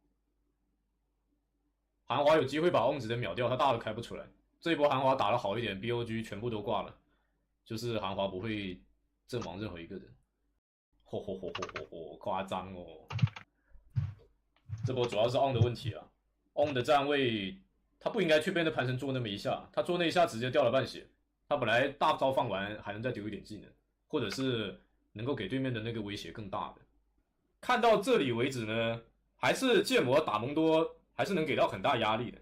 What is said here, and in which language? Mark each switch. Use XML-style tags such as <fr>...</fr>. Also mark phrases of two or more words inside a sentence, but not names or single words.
<zh>韓華有機會把 on 直接秒掉，他大都開不出來。這一波韓華打得好一點 ，BOG 全部都掛了，就是韓華不會陣亡任何一個人。誇張哦！這波主要是 on 的問題啊 ，on 的站位。他不應該去被那潘森做那麼一下，他做那一下直接掉了半血。他本來大招放完還能再丟一點技能，或者是能夠給對面的那個威脅更大的。看到這裡為止呢，還是建模打蒙多還是能給到很大壓力的。</zh>